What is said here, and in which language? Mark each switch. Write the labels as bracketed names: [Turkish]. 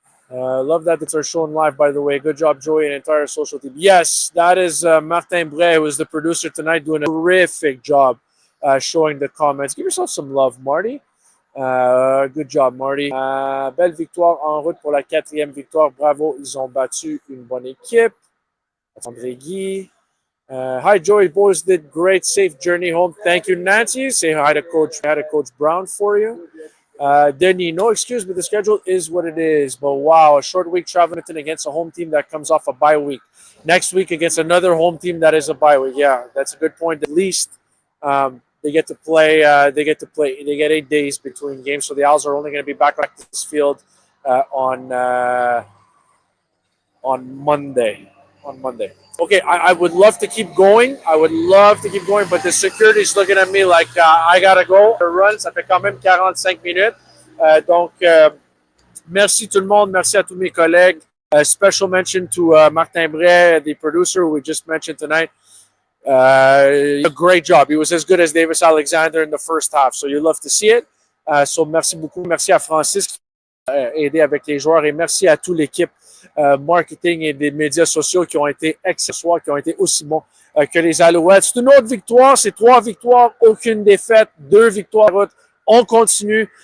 [English] Love that it's our shown live, by the way. Good job, Joey, and entire social team. Yes, that is Martin Bray, who is the producer tonight, doing a terrific job showing the comments. Give yourself some love, Marty. Good job, Marty. [French] Belle victoire en route pour la 4e victoire. Bravo, ils ont battu une bonne équipe. [English] André Guy. Hi, Joey. Boys did great. Safe journey home. Thank you, Nancy. Say hi to Coach Brown for you. Denny, no excuse, but the schedule is what it is. But wow, a short week traveling against a home team that comes off a bye week. Next week against another home team that is a bye week. Yeah, that's a good point. At least they get to play. They get 8 days between games, so the Owls are only going to be back on this field on Monday. Okay, I would love to keep going. But the security is looking at me like I gotta go. [French] Le run, ça fait quand même 45 minutes. Donc, merci tout le monde. Merci à tous mes collègues. [English] Special mention to Martin Bray, the producer who we just mentioned tonight. A great job. He was as good as Davis Alexander in the first half. So you love to see it. So [French] merci beaucoup. Merci à Francis qui a aidé avec les joueurs et merci à toute l'équipe marketing et des médias sociaux qui ont été excellents, qui ont été aussi bons que les Alouettes. C'est une autre victoire, c'est 3 victoires, aucune défaite, 2 victoires. On continue.